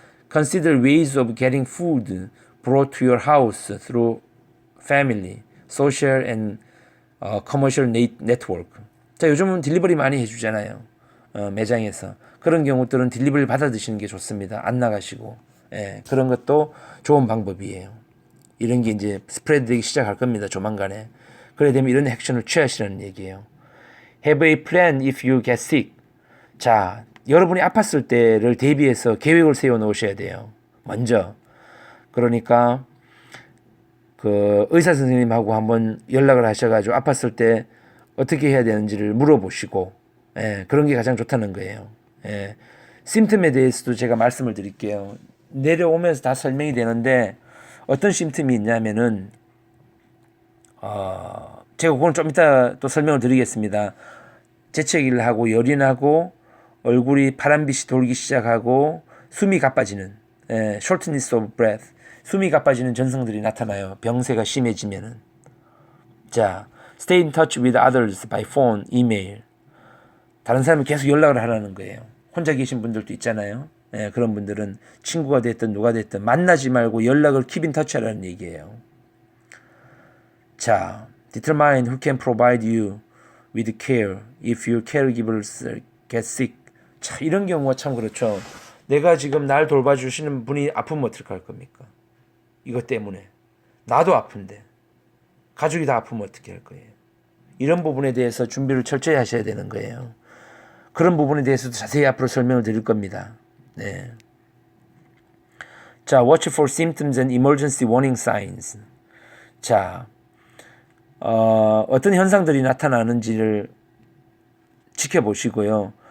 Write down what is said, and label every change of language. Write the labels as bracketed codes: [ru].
[en] Consider ways of getting food brought to your house through family, social and commercial network. [ko] 자, 요즘은 딜리버리 많이 해주잖아요. 매장에서. 그런 경우들은 딜리버리 받아 드시는 게 좋습니다. 안 나가시고. 예, 그런 것도 좋은 방법이에요. 이런 게 이제 스프레드 되기 시작할 겁니다. 조만간에. 그래 되면 이런 액션을 취하시라는 얘기예요. [en] Have a plan if you get sick. [ko] 자, 여러분이 아팠을 때를 대비해서 계획을 세워 놓으셔야 돼요. 먼저. 그러니까 그 의사 선생님하고 한번 연락을 하셔가지고 아팠을 때 어떻게 해야 되는지를 물어보시고, 예, 그런 게 가장 좋다는 거예요. 예, 심틈에 대해서도 제가 말씀을 드릴게요. 내려오면서 다 설명이 되는데 어떤 심틈이 있냐면은 제가 그건 좀 이따 또 설명을 드리겠습니다. 재채기를 하고 열이 나고 얼굴이 파란빛이 돌기 시작하고 숨이 가빠지는 [en] shortness of breath, [ko] 숨이 가빠지는 증상들이 나타나요. 병세가 심해지면은. [en] 자, stay in touch with others by phone, email. [ko] 다른 사람이 계속 연락을 하라는 거예요. 혼자 계신 분들도 있잖아요. 그런 분들은 친구가 됐든 누가 됐든 만나지 말고 연락을 [en] keep in touch [ko] 하라는 얘기예요. [en] 자, determine who can provide you with care if your caregivers get sick. [ko] 자, 이런 경우가 참 그렇죠. 내가 지금 날 돌봐주시는 분이 아프면 어떻게 할 겁니까? 이것 때문에. 나도 아픈데. 가족이 다 아프면 어떻게 할 거예요? 이런 부분에 대해서 준비를 철저히 하셔야 되는 거예요. 그런 부분에 대해서도 자세히 앞으로 설명을 드릴 겁니다. 네. [en] 자, watch for symptoms and emergency warning signs. [ko] 자, 어떤 현상들이 나타나는지를 지켜보시고요.